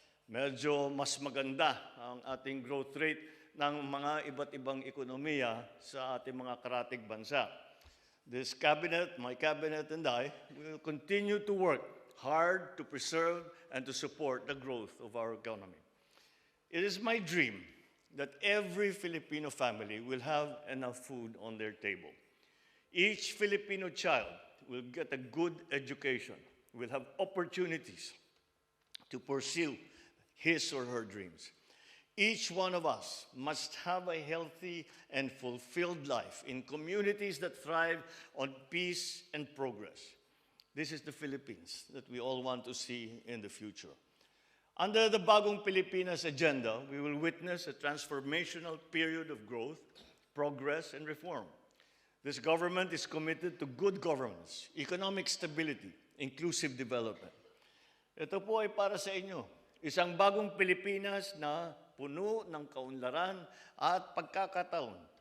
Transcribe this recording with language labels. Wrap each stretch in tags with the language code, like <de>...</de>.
<tl>Medyo mas maganda ang ating growth rate ng mga iba't ibang ekonomiya sa ating mga karatig bansa.</tl> <en>This cabinet, my cabinet and I, will continue to work hard to preserve and to support the growth of our economy. It is my dream that every Filipino family will have enough food on their table. Each Filipino child will get a good education, will have opportunities to pursue his or her dreams. Each one of us must have a healthy and fulfilled life in communities that thrive on peace and progress. This is the Philippines that we all want to see in the future. Under the Bagong Pilipinas agenda, we will witness a transformational period of growth, progress, and reform. This government is committed to good governance, economic stability, inclusive development.</en> <tl>Ito po ay para sa inyo. Isang bagong Pilipinas na puno ng kaunlaran at pagkakataon.</tl>